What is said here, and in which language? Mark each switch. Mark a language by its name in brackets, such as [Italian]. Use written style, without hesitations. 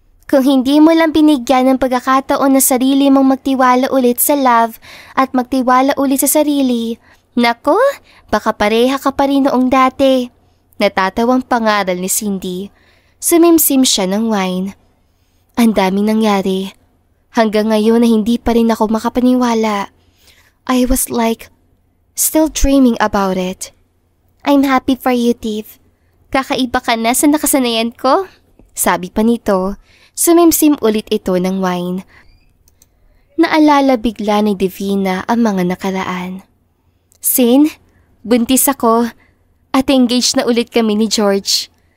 [Filipino] Kung hindi mo lang binigyan ng pagkakataon na sarili mong magtiwala ulit sa love at magtiwala ulit sa sarili, nako, baka pareha ka pa rin noong dati. Natatawang pangaral ni Cindy. Sumimsim siya ng wine. Ang daming nangyari. Hanggang ngayon na hindi pa rin ako makapaniwala. [English] I was like, still dreaming about it. I'm happy for you, Tiff. [Filipino] Kakaiba ka na sa nakasanayan ko. Sabi pa nito, sumimsim ulit ito ng wine. Naalala bigla ni Divina ang mga nakaraan. Sin, buntis ako at engaged na ulit kami ni George.